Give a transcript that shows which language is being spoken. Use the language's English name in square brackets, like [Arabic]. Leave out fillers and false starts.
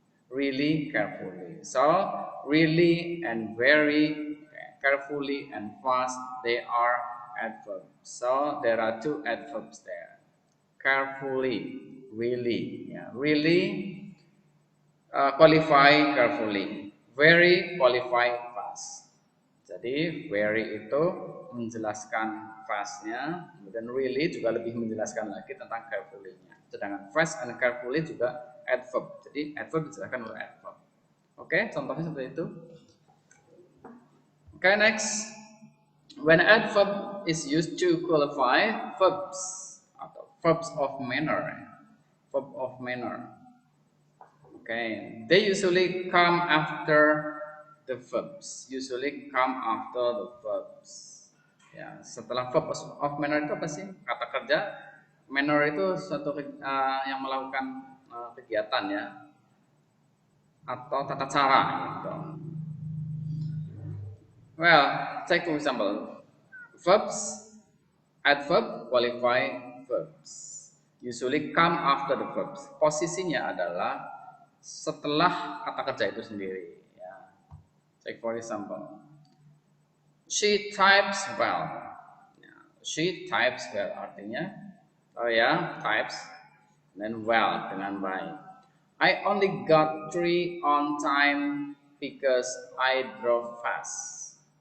[English] Really carefully. So, really and very, okay, carefully and fast, they are adverbs. So, there are two adverbs there. Carefully, really, yeah, really, qualify carefully, very qualify fast. [Indonesian] Jadi very itu menjelaskan fastnya, kemudian really juga lebih menjelaskan lagi tentang carefully-nya. Sedangkan fast and carefully juga adverb. Jadi adverb dijelaskan oleh adverb. Oke, contohnya seperti itu. [English] Oke, next. When adverb is used to qualify verbs atau verbs of manner, verb of manner. Okay, they usually come after the verbs. Usually come after the verbs. [Indonesian] Ya, setelah verb of manner itu apa sih? Kata kerja. Manner itu suatu yang melakukan kegiatan ya, atau tata cara gitu. [English] Well, take for example, verbs, adverb qualify verbs. Usually come after the verbs. [Indonesian] Posisinya adalah setelah kata kerja itu sendiri. Ya. [English] Take for example, she types well. [Indonesian] Ya, [English] she types well [Indonesian] artinya, oh ya, types, dan well dengan baik. [English] I only got 3 on time because I drove fast.